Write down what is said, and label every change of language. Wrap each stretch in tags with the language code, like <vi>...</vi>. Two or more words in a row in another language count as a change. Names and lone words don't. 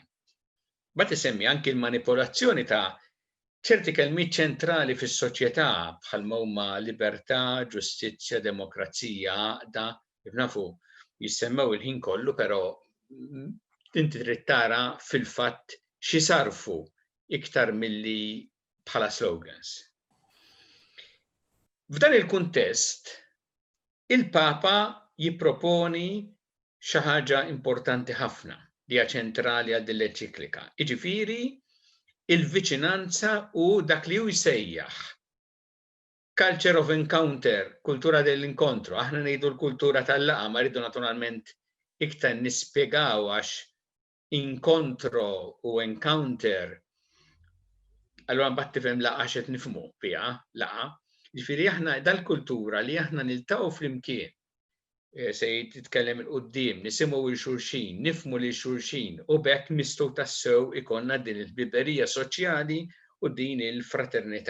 <mt>Bat isemmi anki l-manipolazzjoni ta' ċerti kelmiet ċentrali fis-soċjetà bħalma huma libertà, ġustizzja, demokrazija, għaqda, kif nafu jissemmew il-ħin kollu, però inti trid tara fil-fatt xi sarfu iktar milli bħala slogans. F'dan il-kuntest, il-Papa jipproponi xi ħaġa importanti ħafna li hija ċentrali għal din l-enċiklika. Jiġifieri il-viċinanza u dak li hu jsejjaħ</mt> <en>culture of encounter,</en> <it>kultura dell-inkontru.</it> <mt>Aħna ngħidu l-kultura tal-laqgħa, ma rridu naturalment iktar nispjegaw għax inkontro u encounter allura mbagħad tifhem laqgħa x'qed nifhmu fiha laqgħa. Jiġifieri aħna dal-kultura li aħna niltaqgħu flimkien se jitkellem il-qudiem, nisimgħu l-xulxin, nifhmu lil xulxin u bekk nistgħu tassew ikonna din il-biberija soċjali u din il-fraternità.</mt>